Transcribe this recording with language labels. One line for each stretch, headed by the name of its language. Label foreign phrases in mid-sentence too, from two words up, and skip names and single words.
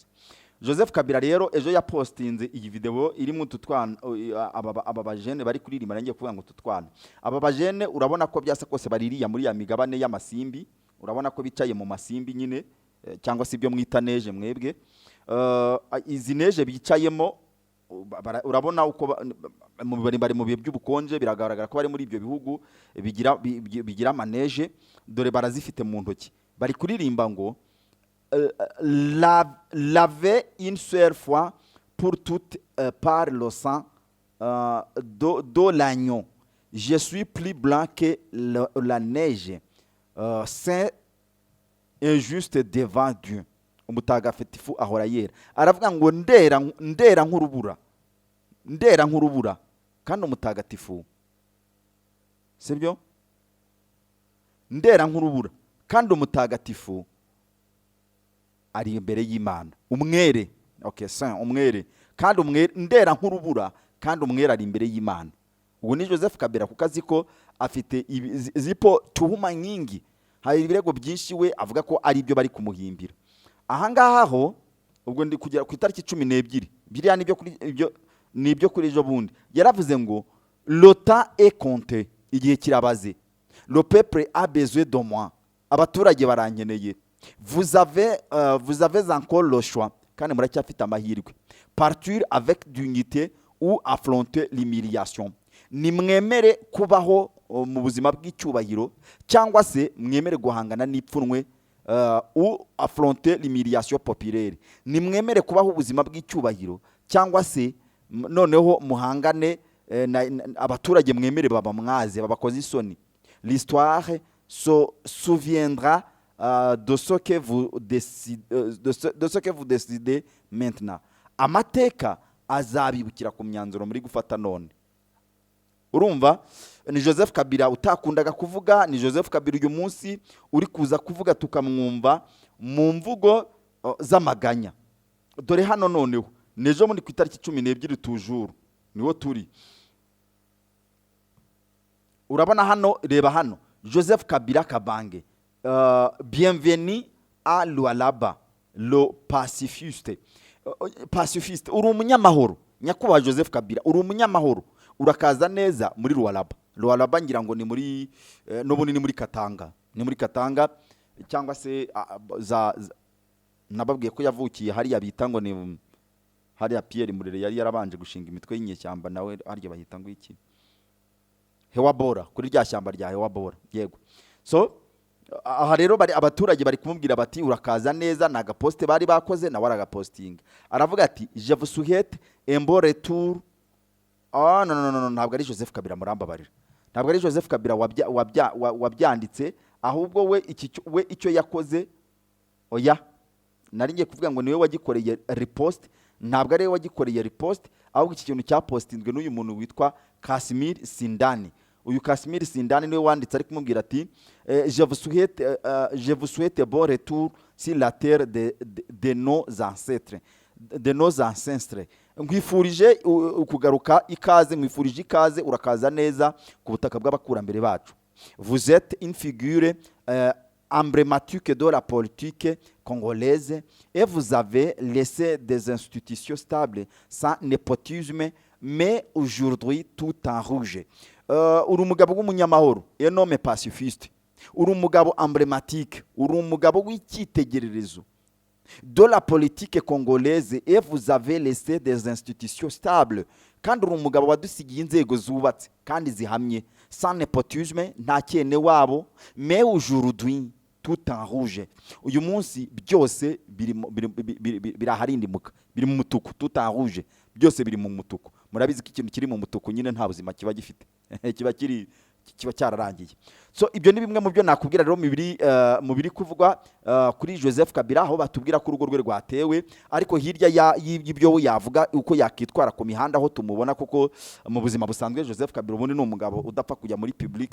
Kinyarwanda: Joseph Kabila rero ejo yapostinze iyi video irimo tutwana aba bajene bari kuririmba, nangiye kuvuga ngo tutwana aba bajene, urabona ko byasa kose baririya muri ya migabane y'amasimbi, urabona ko bicaye mu masimbi nyine, cyangwa se ibyo mwita neje mwebwe. Izi neje bicayemo urabona uko bari mu bihe by'ubukonje, biragaragara ko bari muri ibyo bihugu bigira maneje, dore barazifite mu ntoki, bari kuririmba ngo
French: laver une seule fois pour toutes par le sang de l'agneau. Je suis plus blanc que la neige, saint et juste devant Dieu.
Kinyarwanda: Umutagatifu ahora yera. Aravuga ngo ndera nk'urubura kandi umutagatifu, sibyo? Ndera nk'urubura kandi umutagatifu ari imbere y'Imana. Umwere, okay, saint, umwere kandi ndera nk'urubura kandi umwere ari imbere y'Imana. ubu ni Joseph Kabila kuko azi ko afite zipo tuhuma nyingi, hari ibirego byinshi we avuga ko ari byo bari kumuhimbira. Ahangaha ho ubwo ndi kugera ku itariki 12 biriya nibyo kuri ejo bundi yaravuze ngo
French: l'OTAN est compté,
Kinyarwanda: igihe kirabaze,
French: le peuple a besoin de moi,
Kinyarwanda: abaturage barankeneye,
French: vous avez encore le choix,
Kinyarwanda: kandi muracyafite amahirwe,
French: partir avec dignité ou affronter l'humiliation.
Kinyarwanda: Ni mwemere kubaho mu buzima bw'icyubahiro cyangwa se mwemere guhangana n'ipfunwe
French: ou affronter l'humiliation populaire.
Kinyarwanda: Ni mwemere kubaho ubuzima bw'icyubahiro cyangwa se noneho muhangane abaturage mwemere baba mwaze babakoze isoni.
French: L'histoire se souviendra de ce que vous décidez maintenant.
Kinyarwanda: Amateka azabibukira ku myanzuro muri gufata none. Urumva ni Joseph Kabila utakundaga kuvuga, ni Joseph Kabila uyu munsi uri kuza kuvuga tukamwumva mu mvugo z'amaganya. Dore hano noneho nejo muri ku itariki 12 tujuru niwo turi. Urabona hano, reba hano, Joseph Kabila Kabange,
French: bienvenue à Lualaba, le pacifiste. Pacifiste,
Kinyarwanda: uri umunyamahoro. Nyakubahwa Joseph Kabila, uri umunyamahoro. Urakaza neza muri Lualaba. Lualaba ngira ngo ni muri n'ubundi ni muri Katanga. Ni muri Katanga cyangwa se nababwiye ko yavukiye hari yabita ngo ni hari ya Pierre Murere yari yarabanje gushinga imitwe y'inyeshyamba, nawe haryo bahita ngo iki Hewabora, kuri rya shyamba rya Hewabora. Yego. So aha rero abaturage bari kumubwira bati urakaza neza, naga poste bari bakoze na waraga posting. Aravuga ati
French: je vous souhaite un bon retour.
Kinyarwanda: No, ntabwo ari Joseph Kabila murambabarira. Ntabwo ari Joseph Kabila wabyanditse, ahubwo we icyo yakoze oya. Nari ngiye kuvuga ngo niwe wagikoreye repost, ntabwo ari we wagikoreye repost, ahubwo iki kintu cya postingwe n'uyu muntu witwa Kasimir Sindani. Uyu Kasimir Sindani niwe wanditse ari kumubwira ati
French: je vous souhaite bon retour sur la terre de nos ancêtres. De nos ancêtres.
Kinyarwanda: Ngwifurije kugaruka ikaze, mwifurije ikaze, urakaza neza ku butaka bw'abakurambere bacu.
French: Vous êtes une figure emblématique de la politique congolaise et vous avez laissé des institutions stables sans népotisme, mais aujourd'hui tout en rouge.
Kinyarwanda: Uri umugabo w'umunyamahoro,
French: un homme pacifiste.
Kinyarwanda: Uri umugabo emblématique, uri umugabo w'icyitegererezo
French: de la politique congolaise et vous avez laissé des institutions stables.
Kinyarwanda: Kandi uri umugabo wadusigiye inzego zubatse kandi zihamye,
French: sans népotisme,
Kinyarwanda: nta cyene wabo,
French: mais aujourd'hui tout en rouge.
Kinyarwanda: Uyu munsi byose biraharindimuka, biri mu mutuku,
French: tout en rouge,
Kinyarwanda: byose biri mu mutuku. Murabizi ko ikintu kiri mu mutuku nyine nta buzima kiba gifite, kiba cyararangiye. So ibyo ni bimwe mu byo nakubwira rero mu biri kuvugwa kuri Joseph Kabila, aho batubwira ko urugo rwe rwatewe, ariko hirya y'ibyo yavuga uko yakitwara ku mihanda aho tumubona, kuko mu buzima busanzwe Joseph Kabila ubundi ni umugabo udapfa kujya muri public.